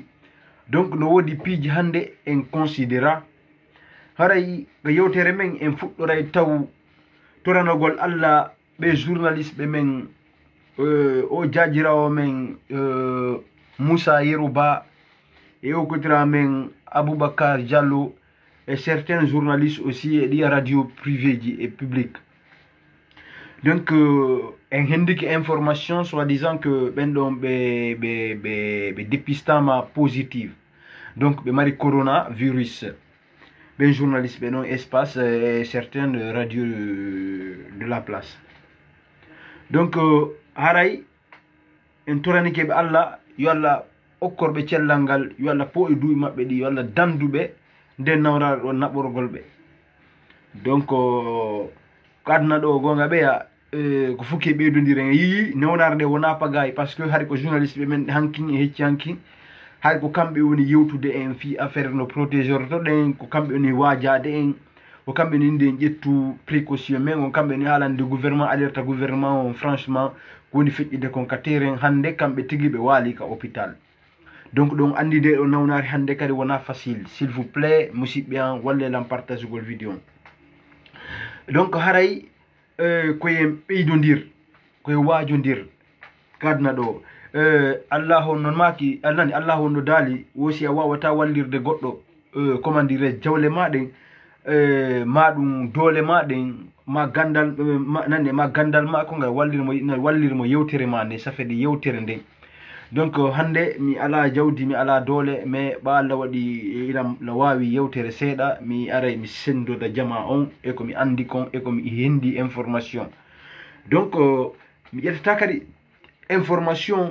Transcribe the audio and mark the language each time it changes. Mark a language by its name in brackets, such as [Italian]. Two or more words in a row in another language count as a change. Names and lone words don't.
[Fula] Donc no wodi piiji hande en considéra. Haray ko yewtere men en fuɗɗoray taw toranogol Allah ɓe journaliste ɓe men, o jajirawo men Moussa Yerouba et o kotira men Aboubacar Diallo [French] et certains journalistes aussi et des radios privées et publiques. [Fula] Donc en hendiki information [French] soi-disant que [Fula] ben ɗon ɓe dépistama positive, donc ɓe mari coronavirus. Ben journaliste ɓe non espace [French] et certaines radios de la place. [Fula] Donc haray en toranikeɓe Allah yo Allah okkorɓe cellal ngal, yo Allah po e duuɓi maɓɓe ɗi, yo Allah danduɓe nden nawraɗo ɗo naɓorgol ɓe. Donc ko aduna ɗo gonga ɓeya ko fukki ɓeydodiren yii newnare nde wona pagayi, [French] par ce que [Fula] haade ko journaliste ɓe men hankin e hecci hankin, haade ko kamɓe woni yewtude en fi affaire no protégeur to ɗen, ko kamɓe woni wajade en, ko kamɓe ni nde ƴettu précaution men, ko kamɓe ni haalande gouvernement, [French] alerte gouvernement [Fula] on franchement ko woni feƴƴide kon ka terrain hande kamɓe tigui ɓe waali ka hôpital. Donc ɗon andi de ɗo nawnare hande kadi wona facile. [French] S'il vous plaît [Fula] musidɓe an wallelan partage gol vidéo on. Donc haray koyen ɓeydodir, koye wajodir kadna ɗo Allah on non maki alnani Allah on no daali wosi a wawata wallirde goɗɗo [French] comment dire [Fula] jawle maɗen, ma ɗum doole maɗen, ma gandal nande ma gandal ma ko ngal wallirmo yewtere ma nde safede yewtere nde. donc hande mi ala jawdi mi ala doole mais ɓa Allah waɗi ilam la wawi yewtere seeɗa mi aray mi sendoda jama on e ko mi andi kon e ko mi hendi [French] information donc [Fula] mi ƴettata kadi information